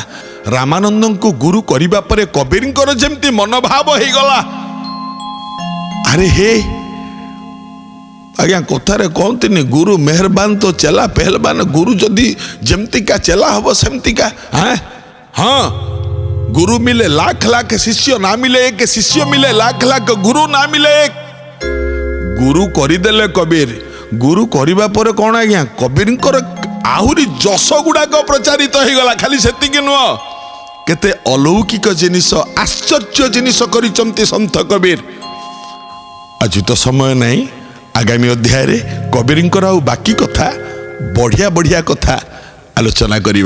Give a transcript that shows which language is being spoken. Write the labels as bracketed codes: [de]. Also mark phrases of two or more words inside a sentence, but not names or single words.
[or] ରାମାନନ୍ଦଙ୍କୁ ଗୁରୁ କରିବା ପରେ କବୀରଙ୍କର ଯେମିତି ମନୋଭାବ ହେଇଗଲା, ଆରେ ହେ ଆଜ୍ଞା କଥାରେ କହନ୍ତିନି [hi] गुरु मेहरबान तो चेला पहलवान। [or] ଗୁରୁ ଯଦି ଯେମିତିକା ଚେଲା ହବ ସେମିତିକା। ହଁ, [hi] गुरु मिले लाख लाख शिष्य ना मिले एक, शिष्य मिले लाख लाख गुरु ना मिले एक। [or] गुरु କରିଦେଲେ କବୀର। ଗୁରୁ କରିବା ପରେ କ'ଣ ଆଜ୍ଞା, କବୀରଙ୍କର ଆହୁରି ଯଶ ଗୁଡ଼ାକ ପ୍ରଚାରିତ ହେଇଗଲା। ଖାଲି ସେତିକି ନୁହଁ, କେତେ ଅଲୌକିକ ଜିନିଷ, ଆଶ୍ଚର୍ଯ୍ୟ ଜିନିଷ କରିଛନ୍ତି ସନ୍ଥ କବୀର। ଆଜି ତ ସମୟ ନାହିଁ, ଆଗାମୀ ଅଧ୍ୟାୟରେ କବୀରଙ୍କର ଆଉ ବାକି କଥା, ବଢ଼ିଆ ବଢ଼ିଆ କଥା ଆଲୋଚନା କରିବା।